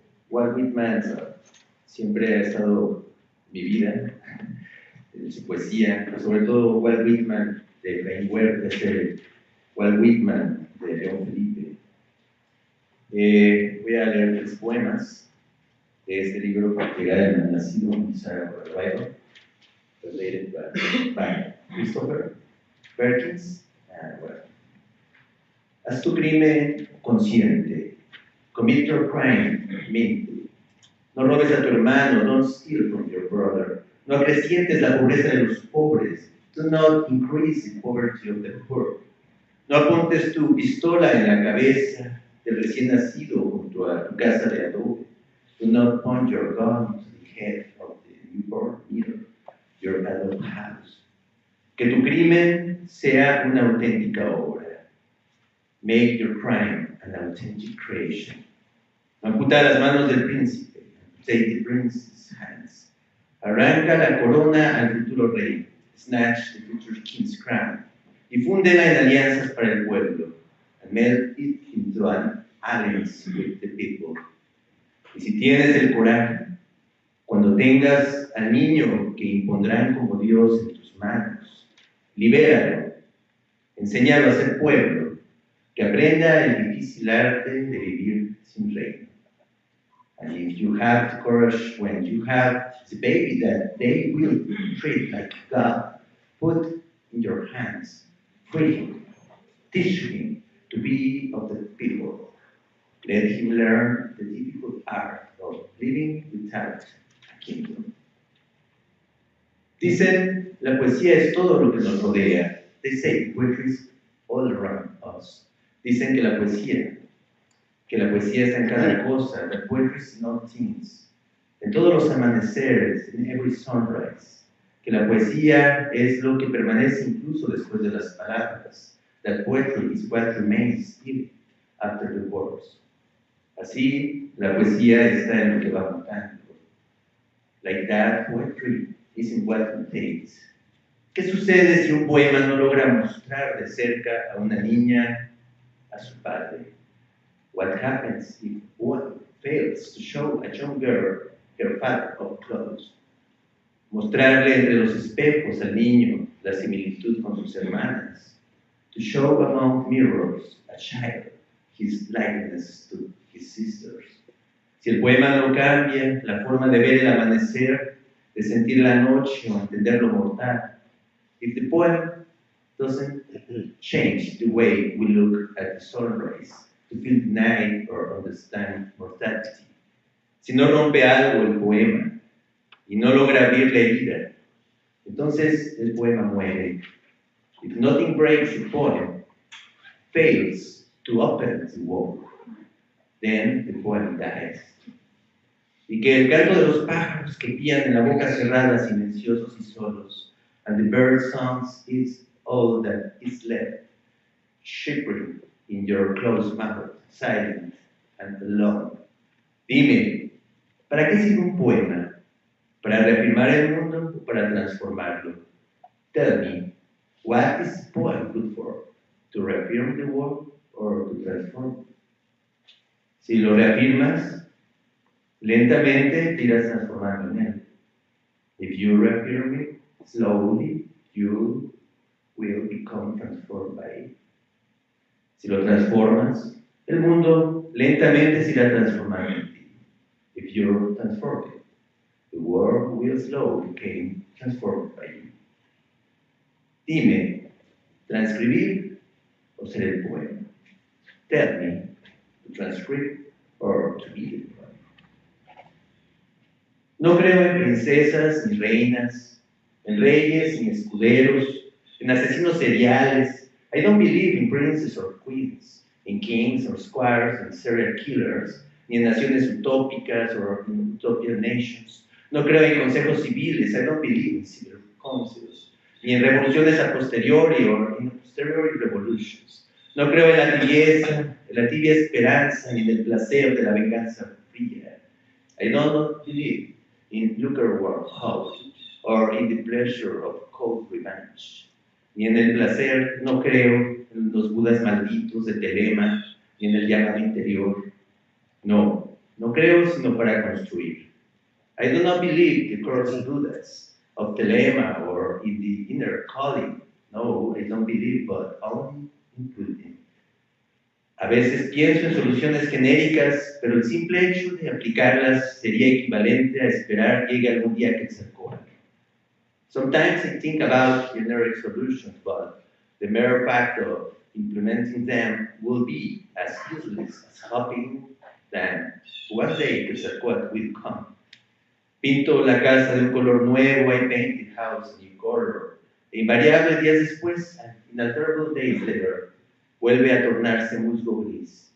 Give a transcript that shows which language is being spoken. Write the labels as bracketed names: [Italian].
[Spanish] Walt Whitman siempre ha estado en mi vida, en su poesía, pero sobre todo Walt Whitman de Brainware, Walt Whitman de León Felipe. Voy a leer 3 poemas de este libro para llegar al nacido en Sarajevo, [English] translated by Christopher Perkins. [Spanish] Bueno. Haz tu crimen consciente. [English] Commit your crime mentally. [Spanish] No robes a tu hermano. [English] Don't steal from your brother. [Spanish] No acrecientes la pobreza de los pobres. [English] Do not increase the poverty of the poor. [Spanish] No apuntes tu pistola en la cabeza del recién nacido junto a tu casa de adobe. [English] Do not point your gun to the head of the newborn near your adult house. [Spanish] Que tu crimen sea una auténtica obra. [English] Make your crime an authentic creation. [Spanish] Amputa las manos del príncipe. [English] Take the prince's hands. [Spanish] Arranca la corona al futuro rey. [English] Snatch the future king's crown. [Spanish] Y fúndela en alianzas para el pueblo. [English] And melt it into an alliance with the people. [Spanish] Y si tienes el coraje, cuando tengas al niño que impondrán como Dios en tus manos, libéralo. Enséñalo a ser pueblo. Que aprenda el difícil arte de vivir sin reino. [English] And if you have the courage when you have the baby that they will treat like God, put in your hands, free him, teach him to be of the people. Let him learn the difficult art of living without a kingdom. [Spanish] Dicen, la poesía es todo lo que nos rodea. [English] They say poetry is all around us. [Spanish] Dicen que la poesía está en cada cosa, [English] that poetry is in all things, [Spanish] en todos los amaneceres, [English] in every sunrise, [Spanish] que la poesía es lo que permanece incluso después de las palabras, [English] that poetry is what remains even after the words. [Spanish] Así, la poesía está en lo que va mutando. [English] Like that, poetry is in what mutates. [Spanish] ¿Qué sucede si un poema no logra mostrar de cerca a una niña, a su padre? [English] What happens if one fails to show a young girl her father up close? [Spanish] Mostrarle entre los espejos al niño la similitud con sus hermanas. [English] To show among mirrors a child his likeness to his sisters. [Spanish] Si el poema no cambia la forma de ver el amanecer, de sentir la noche o entender lo mortal, [English] if the poem doesn't change the way we look at the sunrise, to feel the night or understand mortality. [Spanish] Si no rompe algo el poema y no logra abrir la herida, entonces el poema muere. [English] If nothing breaks the poem, fails to open the wound, then the poem dies. [Spanish] Y que el canto de los pájaros que pían en la boca cerrada, silenciosos y solos, [English] and the bird songs is all that is left, shivering in your closed mouth, silent and alone. [Spanish] Dime, ¿Para qué sirve un poema? ¿Para reafirmar el mundo o para transformarlo? [English] Tell me, what is a poem good for? To reaffirm the world or to transform it? [Spanish] Si lo reafirmas, lentamente te irás transformando en él. [English] If you reaffirm it, slowly you will become transformed by it. [Spanish] Si lo transformas, el mundo lentamente se irá transformando en ti. [English] If you transform it, the world will slowly become transformed by you. [Spanish] Dime, ¿transcribir o ser el poema? [English] Tell me, to transcribe or to be the poem. [Spanish] No creo en princesas ni reinas, en reyes ni escuderos, en asesinos seriales. [English] I don't believe in princes or queens, in kings or squires and serial killers, [Spanish] ni en naciones utópicas [English] or in utopian nations. [Spanish] No creo en consejos civiles. [English] I don't believe in civil councils, [Spanish] ni en revoluciones a posteriori [English] or in posteriori revolutions. [Spanish] No creo en la tibia esperanza, ni en el placer de la venganza fría. [English] I don't believe in lukewarm hope or in the pleasure of cold revenge. [Spanish] Ni en el placer, no creo en los budas malditos de Telema, ni en el llamado interior. No creo sino para construir. [English] I do not believe the cursed Buddhas of Telema or in the inner calling. No, I don't believe, but only in Buddhism. [Spanish] A veces pienso en soluciones genéricas, pero el simple hecho de aplicarlas sería equivalente a esperar llegue algún día Quetzalcóatl. [English] Sometimes I think about generic solutions, but the mere fact of implementing them will be as useless as hoping that one day Quetzalcóatl will come. [Spanish] Pinto la casa de un color nuevo, [English] I paint the house a new color. [Spanish] E invariable días después, [English] and inalterable days later, [Spanish] vuelve a tornarse musgo gris.